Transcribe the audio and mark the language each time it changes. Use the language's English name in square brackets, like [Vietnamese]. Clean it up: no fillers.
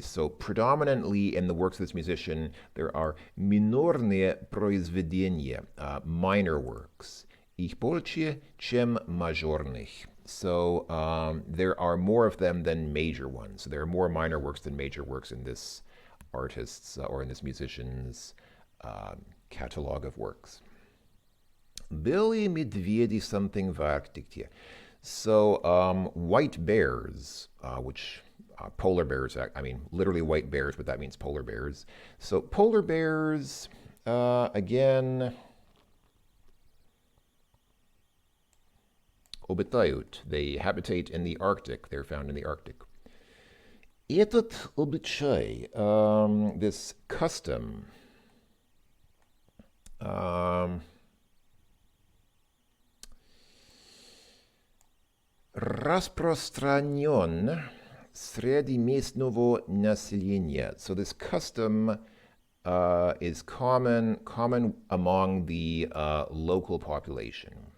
[English] So predominantly in the works of this musician, there are минорные произведения, minor works. [Russian] Их больше, чем мажорных. [English] So there are more of them than major ones. So there are more minor works than major works in this artist's or in this musician's catalog of works. [Russian] Белые медведи something в Арктике. [English] So white bears, which polar bears, I mean literally white bears, but that means polar bears. So polar bears, again, обитают. They habitate in the Arctic. They're found in the Arctic. [Russian] Этот обычай, [English] this custom, [Russian] распространен среди местного населения. [English] So this custom is common among the local population.